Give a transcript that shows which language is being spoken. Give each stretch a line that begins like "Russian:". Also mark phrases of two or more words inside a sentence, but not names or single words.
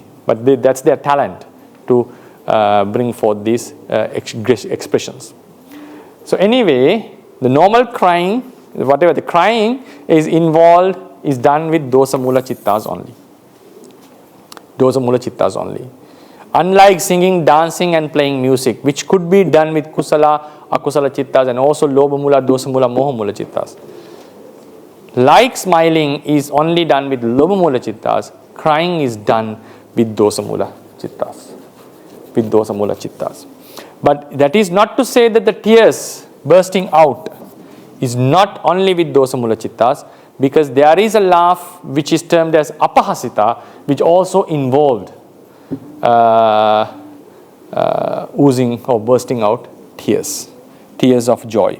English: But that's their talent to bring forth these expressions. So anyway, the normal crying, whatever the crying is involved, is done with dosamula chittas only. Dosamula chittas only. Unlike singing, dancing and playing music, which could be done with
Pali: kusala, akusala
English: chittas and also
Pali: lobhamula, dosamula, mohamula
English: chittas. Like smiling is only done with lobhamula chittas, crying is done with dosamula chittas. With dosamula chittas. But that is not to say that the tears bursting out is not only with dosamula chittas, because there is a laugh which is termed as apahasita, which also involved oozing or bursting out tears of joy.